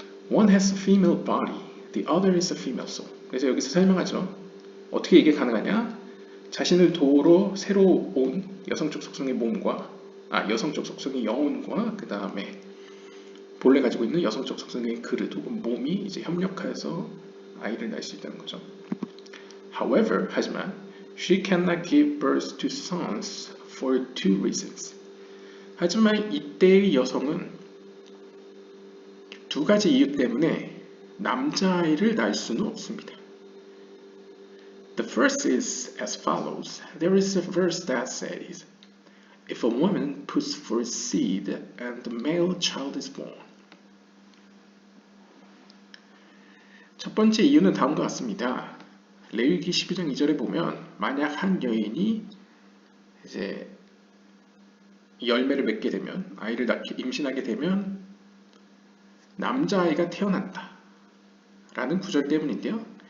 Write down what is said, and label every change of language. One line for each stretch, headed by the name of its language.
English: One has a female body, the other is a female soul.
Korean: 그래서 여기서 설명하죠. 어떻게 이게 가능하냐? 자신을 도우러 새로 온 여성적 속성의 몸과 여성적 속성의 영혼과 그 다음에 본래 가지고 있는 여성적 속성의 그릇 혹은 몸이 이제 협력하여서 아이를 낳을 수 있다는 거죠.
English: However,
Korean: 하지만
English: she cannot give birth to sons for two reasons.
Korean: 하지만 이때의 여성은 두 가지 이유 때문에 남자아이를 낳을 수는 없습니다.
English: The first is as follows. There is a verse that says, If a woman puts forth seed and the male child is born.
Korean: 첫 번째 이유는 다음과 같습니다. 레위기 12장 2절에 보면 만약 한 여인이 이제 열매를 맺게 되면 아이를 임신하게 되면 남자아이가 태어난다 라는 구절 때문인데요.